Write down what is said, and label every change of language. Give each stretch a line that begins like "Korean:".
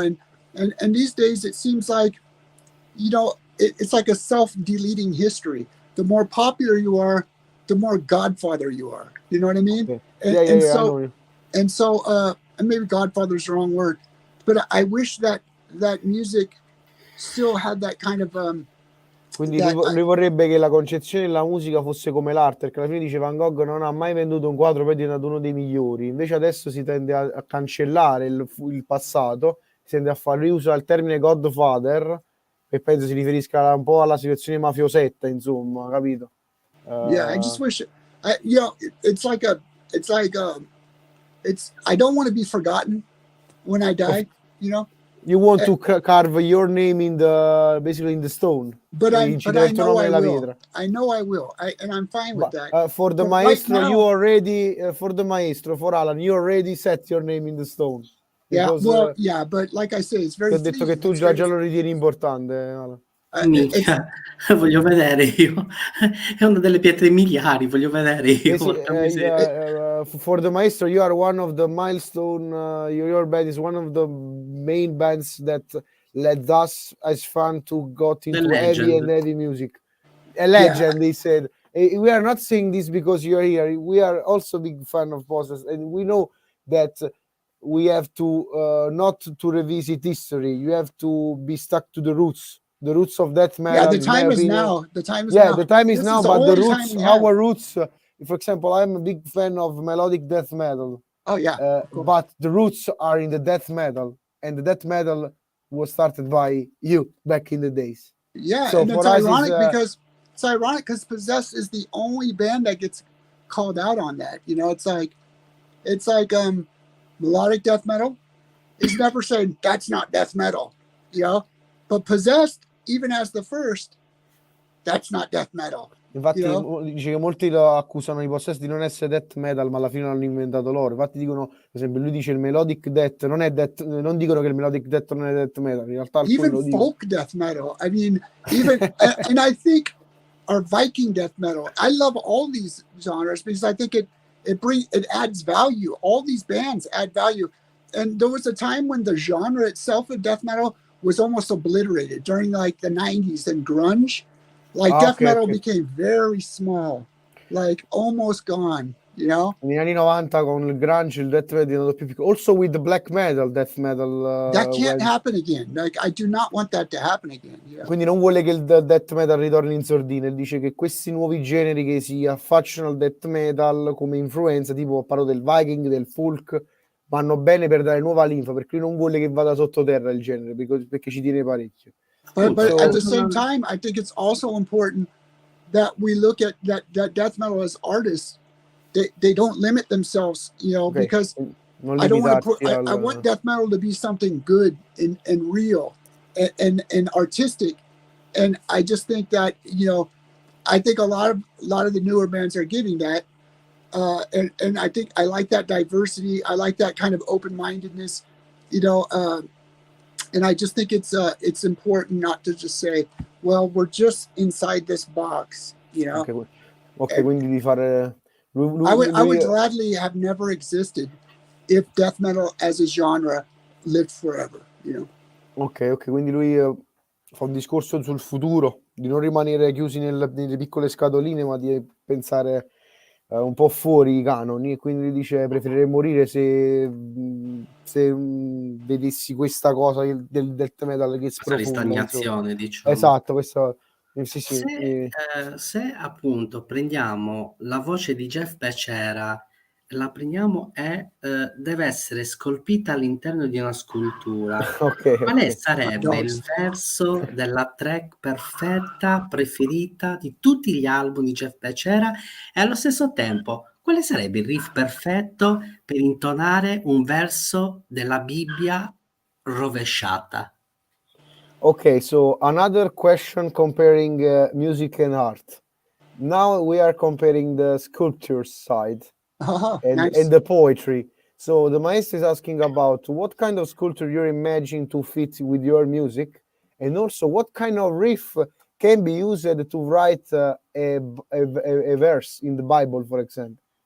English: And these days it seems like, you know, it's like a self-deleting history. The more popular you are, the more Godfather you are. You know what I mean? Okay. And maybe Godfather's the wrong word, but I wish that music still had that kind of
Italian: Quindi lui vorrebbe che la concezione della musica fosse come l'arte, perché alla fine dice Van Gogh non ha mai venduto un quadro, poi è diventato uno dei migliori. Invece adesso si tende a cancellare il passato, si tende a fare, lui usa il termine Godfather, che penso si riferisca un po' alla situazione mafiosetta, insomma, capito?
English: Yeah, I just wish, you know, I don't want to be forgotten when I die, you know. You want to carve your name in the stone, but I know I will. I know I will, and I'm fine with that. For the Maestro, right now, you already for the Maestro, for Alan, you already set your name in the stone. Because, yeah, well, yeah, but like I say, it's very.
Italian: Ti ho detto che tu già lo ritieni importante, Alan. Minchia, voglio vedere io. È una delle pietre miliari, voglio vedere io.
English: For the Maestro, you are one of the milestone. Your band is one of the main bands that led us as fans to got into heavy music. A legend, they said. We are not saying this because you are here. We are also big fan of Possessed, and we know that we have to not to revisit history. You have to be stuck to the roots. The roots of death metal. Yeah, the time is now. The time is now. The time is now. But the roots, our roots. For example, I'm a big fan of melodic death metal. Oh yeah. But the roots are in the death metal, and the death metal was started by you back in the days. Yeah, so and it's ironic because Possessed is the only band that gets called out on that. You know, it's like melodic death metal is never saying that's not death metal. You know. But Possessed, even as the first, that's not death metal.
Italian: Infatti, dice che molti lo accusano i Possessed di non essere death metal, ma alla fine l'hanno inventato loro. Infatti dicono, per esempio, lui dice il melodic death non è death, non dicono che il melodic death non è death metal. In realtà
English: even folk death metal. I mean, even and I think our Viking death metal. I love all these genres because I think it adds value. All these bands add value. And there was a time when the genre itself of death metal was almost obliterated during like the 90s and grunge. Like death metal became very small, like almost gone, you know?
Italian: Negli anni 90 con il grunge il death metal è diventato più piccolo.
English: Also with the black metal, death metal. That can't happen again. Like I do not want that to happen again. Yeah.
Italian: Quindi non vuole che il death metal ritorni in sordina. Dice che questi nuovi generi che si affacciano al death metal come influenza, tipo parlo del Viking, del folk, vanno bene per dare nuova linfa, perché lui non vuole che vada sottoterra il genere, perché ci tiene parecchio.
English: But at the same time, I think it's also important that we look at that death metal as artists. They don't limit themselves, you know, because I don't want to. I want death metal to be something good and real and artistic. And I just think that, you know, I think a lot of the newer bands are getting that. And I think I like that diversity. I like that kind of open-mindedness, you know. And I just think it's important not to just say, well, we're just inside this box, you know.
Italian: Okay, quindi di fare.
English: I would gladly have never existed if death metal as a genre lived forever, you know.
Italian: Ok, quindi lui fa un discorso sul futuro, di non rimanere chiusi nelle piccole scatoline, ma di pensare un po' fuori i canoni, e quindi dice preferirei morire se vedessi questa cosa del death metal che sprofonda, questa ristagnazione, diciamo. Esatto, questo sì. Se appunto prendiamo la voce di JEFFB BECERRA, la prendiamo e deve essere scolpita all'interno di una scultura, quale sarebbe il verso della track perfetta, preferita di tutti gli album di JEFFB BECERRA, e allo stesso tempo quale sarebbe il riff perfetto per intonare un verso della Bibbia rovesciata?
English: Okay, so another question comparing music and art. Now we are comparing the sculpture side and the poetry. So the maestro is asking about what kind of sculpture you're imagining to fit with your music, and also what kind of riff can be used to write a verse in the Bible, for example.